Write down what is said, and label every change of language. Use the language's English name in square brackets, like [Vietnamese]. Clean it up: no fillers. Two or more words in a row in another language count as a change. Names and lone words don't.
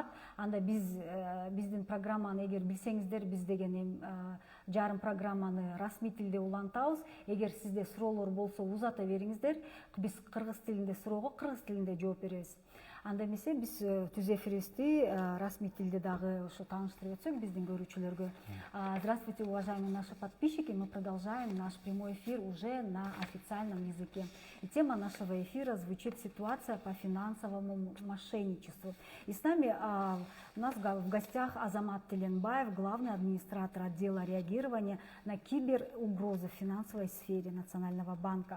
[Kyrgyz] Анда биздин программаны эгер билсеңиздер, биз деген жарым программаны расмий тилде улантабыз. Эгер сизде суроолор болсо, узата бериңиздер. Биз кыргыз тилинде суроого кыргыз тилинде жооп беребиз. Анда эмесе биз түз эфирибизди расмий тилде дагы ушу тааныштырып өтсөк биздин көрүүчүлөргө. [Russian] Здравствуйте, уважаемые наши подписчики. Мы продолжаем наш прямой эфир уже на официальном языке. И тема нашего эфира звучит «Ситуация по финансовому мошенничеству». И с нами у нас в гостях Азамат Теленбаев, главный администратор отдела реагирования на киберугрозы в финансовой сфере Национального банка.